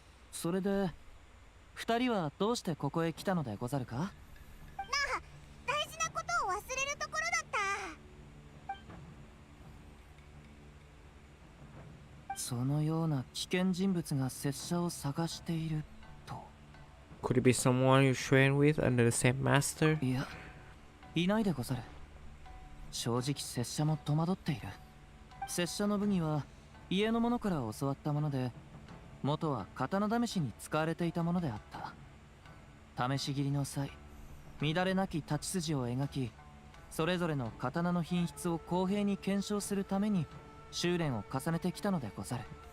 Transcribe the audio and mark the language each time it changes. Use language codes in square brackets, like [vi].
[ja] それで二人はどうしてここへ来たのでござるか？大事なことを忘れるところだった。そのような危険人物が拙者を探していると。 [en] Could it be someone you train with under the same master? [ja] いや、いないでござる。正直拙者も戸惑っている。拙者の武技は家の者から教わったもので、元は刀試しに使われていたものであった。試し切りの際、乱れなき太刀筋を描き、それぞれの刀の品質を公平に検証するために修練を重ねてきたのでござる。